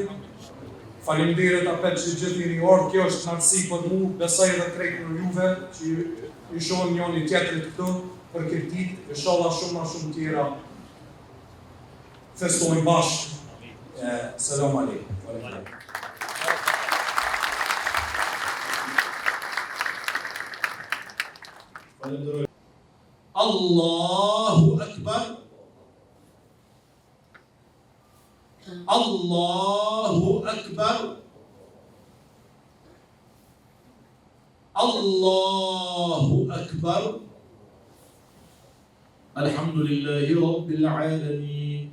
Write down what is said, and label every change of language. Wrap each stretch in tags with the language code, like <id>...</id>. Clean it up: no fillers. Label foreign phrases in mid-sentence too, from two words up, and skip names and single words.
<sq>Faleminderit apet që gjithë jeni ardhur, kjo është kënaqësi për mua, besoj edhe krejt për juve që ju shohim njëri tjetrit këtu për këtë ditë, inshallah shumë më shumë tjera festojmë bashkë.</sq> <ar>السلام عليكم. الله أكبر. الله أكبر. الله أكبر. الحمد لله رب العالمين.</ar>